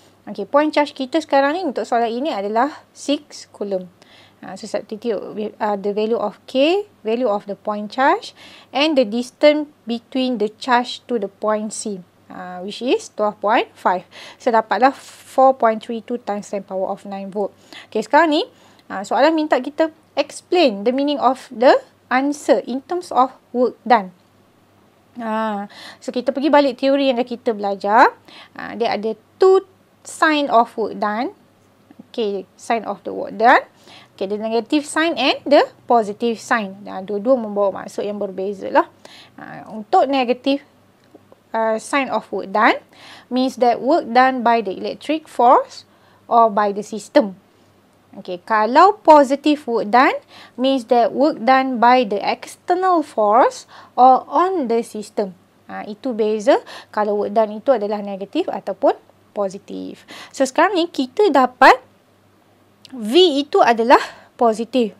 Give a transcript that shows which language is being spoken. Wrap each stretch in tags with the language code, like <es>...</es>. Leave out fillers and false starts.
<ms>Okay, point charge kita sekarang ni untuk soalan ini adalah 6 coulomb.</ms> <en>So, substitute the value of K, value of the point charge, and the distance between the charge to the point C, which is 12.5.</en> <ms>So, dapatlah 4.32 times 10 power of 9 volt. Okay, sekarang ni soalan minta kita</ms> <en>explain the meaning of the answer in terms of work done.</en> <ms>So, kita pergi balik teori yang dah kita belajar. Dia ada</ms> <en>two sign of work done. Okay, sign of the work done. Okay, the negative sign and the positive sign.</en> <ms>Dua-dua membawa maksud yang berbeza lah.</ms> <en>Untuk negative sign of work done means that work done by the electric force or by the system. Okay, kalau positive work done means that work done by the external force or on the system.</en> <ms>Itu beza kalau work done itu adalah negatif ataupun positif. So, sekarang ni kita dapat V itu adalah positif.</ms>